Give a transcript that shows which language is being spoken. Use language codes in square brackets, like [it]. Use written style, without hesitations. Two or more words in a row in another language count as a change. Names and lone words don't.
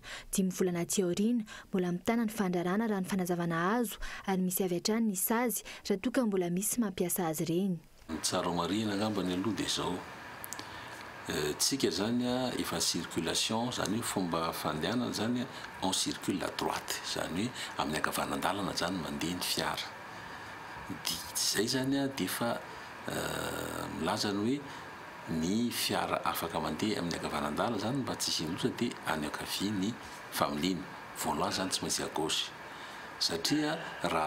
[mg] 5 volana aty aoriana mbola mitana ny fandrarana raha ny fanazavana azo ary misy avy hatrany ny sazy raha toka mbola misy mampiasa azy ireny. Tsara marina ngamba ny aloha dia zao tsika zany efa circulation zany fomba fandehanana zany [fr] on circule à droite [mg] zany amin'ny ankavanandalana zany mandeha ny fiara zay zany a dia efa milazany hoe ny fiara afaka mandeha amin'ny ankavanandala zany mba tsy hisy dia any ankavia ny familiana volant zany tsy maintsy [fr] à gauche [mg] satria raha